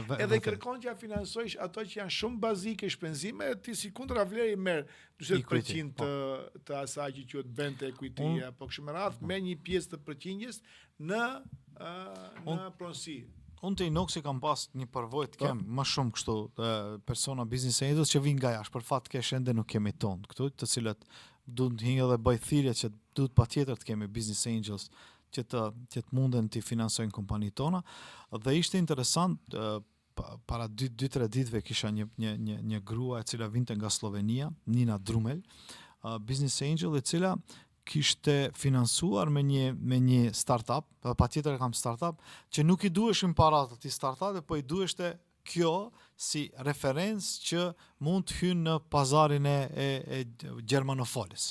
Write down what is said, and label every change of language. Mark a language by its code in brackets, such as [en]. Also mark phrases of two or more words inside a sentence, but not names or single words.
[sq] Edhe kërkon që ja finansojsh ato që janë shumë bazike, shpenzime, ti si kundra vlerë i merr 40% të asaj që quhet [en] bent equity [sq] apo kështu me radhë, me një pjesë të përqindjes në pronësi. Unë të Inoxi kam pas një përvojë të kem më shumë kështu persona [en] business angels [sq] që vinë nga jashtë, për fat kesh ende nuk kemi tonë këtu, të cilat duhet të hinjë dhe bëj thirrje që duhet patjetër të kemi [en] business angels [sq] që të munden të finansojnë kompanitë tona. Dhe ishte interesant, para 2-3 ditëve kisha një grua e cila vinte nga Slovenia, Nina Drumel, [en] business angel [sq] e cila kishte finansuar me një startup, patjetër kam startup, që nuk i duheshin paratë atij startup, po i duheshte kjo si referencë që mund të hynë në pazarin e gjermanofolis.